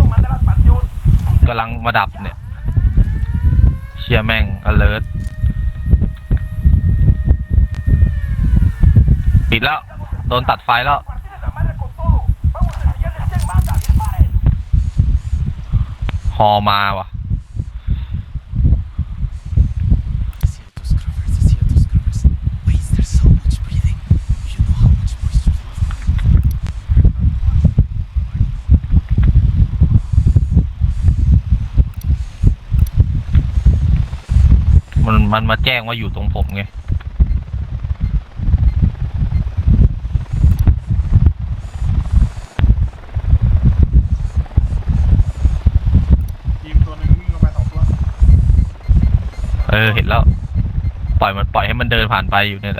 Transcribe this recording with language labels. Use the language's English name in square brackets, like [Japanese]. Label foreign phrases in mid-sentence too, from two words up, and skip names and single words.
[Thai] กำลังมาดับเนี่ย เชียร์แม่ง alert ปิดแล้ว โดนตัดไฟแล้ว ฮอมาว่ะ [Spanish] Ciertos covers, ciertos covers. [English] Wait, there's so much breathing. You know how much moisture there is. [Thai] มันมาแจ้งว่าอยู่ตรงผมไง ทีมตัวหนึงวิ่งลงไป2 ตัว เห็นแล้ว ปล่อยให้มันเดินผ่านไปอยู่เนี่ยแหละ